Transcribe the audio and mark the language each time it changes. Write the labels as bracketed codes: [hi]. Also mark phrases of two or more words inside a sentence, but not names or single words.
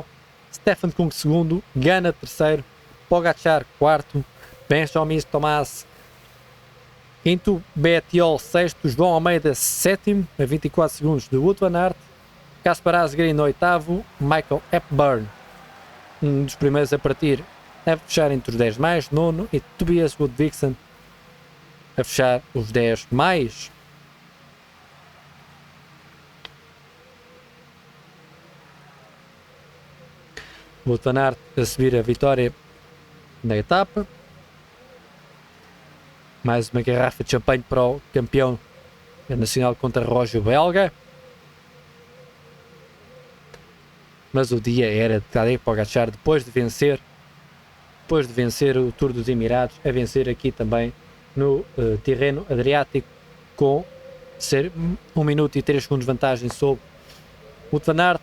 [pt] Stefan Kung segundo, Gana terceiro, Pogačar quarto, Benjamin Thomas quinto, Bettiol sexto, João Almeida sétimo, a 24 segundos de Wout van Aert, Kasper Asgreen oitavo, Michael Hepburn um dos primeiros a partir, a fechar entre os 10 mais, nono, e Tobias Ludvigsen a fechar os 10 mais. Wout van Aert a subir a vitória na etapa. Mais uma garrafa de champanhe para o campeão nacional contra-relógio belga. Mas o dia era de Tadej Pogačar, depois de vencer o Tour dos Emirados, a vencer aqui também no Tirreno Adriático, com 1 minuto e 3 segundos de vantagem sobre Wout van Aert.